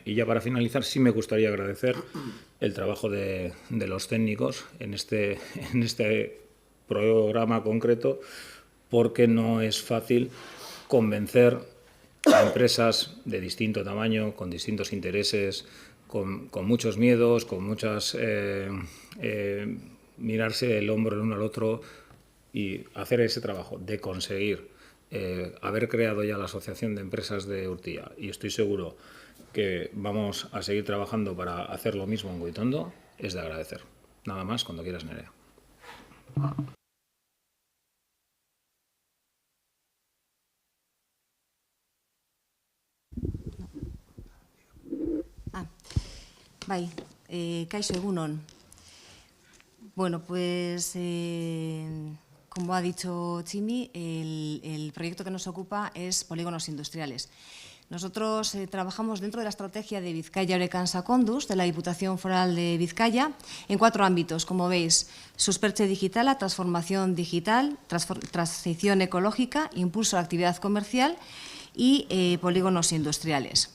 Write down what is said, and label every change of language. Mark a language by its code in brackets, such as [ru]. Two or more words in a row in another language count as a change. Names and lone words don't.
[es] Y ya para finalizar, sí me gustaría agradecer el trabajo de los técnicos en este programa concreto, porque no es fácil convencer a empresas de distinto tamaño, con distintos intereses, con muchos miedos, con muchas mirarse el hombro el uno al otro y hacer ese trabajo de conseguir haber creado ya la Asociación de Empresas de Urtía. Y estoy seguro que vamos a seguir trabajando para hacer lo mismo en Goitondo, es de agradecer. Nada más, cuando quieras, Nerea. [eu] Kaixo egunon. [es] Bueno, pues como ha dicho Chimi, el proyecto que nos ocupa es polígonos industriales. Nosotros trabajamos dentro de la estrategia de Vizcaya Orecan Sacondus, de la Diputación Foral de Vizcaya, en 4 ámbitos, como veis: susperche digital, transformación digital, transición ecológica, impulso a la actividad comercial y polígonos industriales.